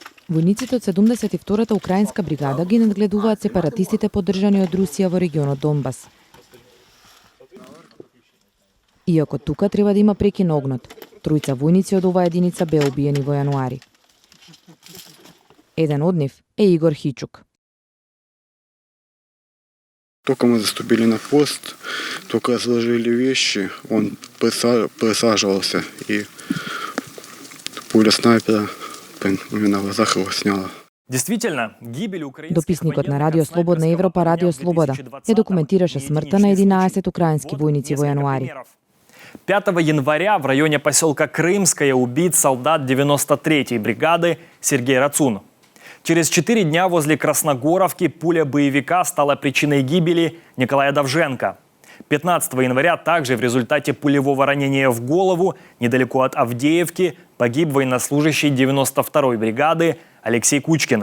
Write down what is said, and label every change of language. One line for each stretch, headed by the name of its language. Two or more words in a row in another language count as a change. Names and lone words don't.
Macedonian: Војниците од 72-та украинска бригада ги надгледуваат сепаратистите поддржани од Русија во регионот Донбас. Иако тука треба да има прекин на огнот, тројца војници од оваа единица беа убиени во јануари. Еден од нив е Игор Хичук.
Russian: Только мы заступили на пост, только сложили вещи, он присаживался, и пуля снайпера на глазах его сняла.
Macedonian: Дописникот на Радио Слободна Европа Радио Слобода ја документираше смртта на 11 украински војници во јануари.
Russian: 5 января в районе поселка Крымское убит солдат 93-й бригады Сергей Рацун. Через 4 дня возле Красногоровки пуля боевика стала причиной гибели Николая Довженко. 15 января также в результате пулевого ранения в голову недалеко от Авдеевки погиб военнослужащий 92-й бригады Алексей Кучкин.